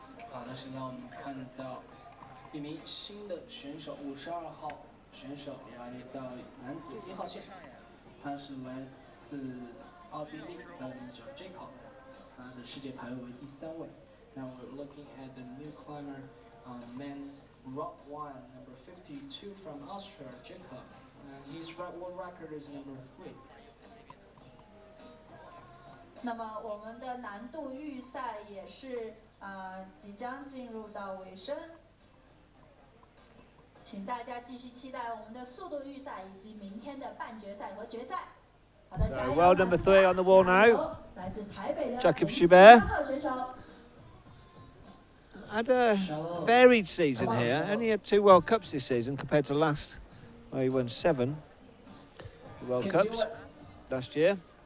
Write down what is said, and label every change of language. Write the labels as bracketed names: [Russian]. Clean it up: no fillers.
[Chinese] 好的，现在我们看到一名新的选手，52号选手来到男子1号线。他是来自奥地利的名字叫 Jacob， 他的世界排位为第3位。 [English] Now we're looking at the new climber, man rock 1, number 52 from Austria, Jacob. His world record is number 3. [Chinese] 那么我们的难度预赛也是即将进入到尾声，请大家继续期待我们的速度预赛以及明天的半决赛和决赛。好的，加油！ [English] World number 3 on the wall now. [Chinese] 来自台北的 [English] Jacob Schubert [Chinese] 号选手。 [English] Had a varied season here. Only had 2 World Cups this season compared to last, where he won 7 World Cups last year.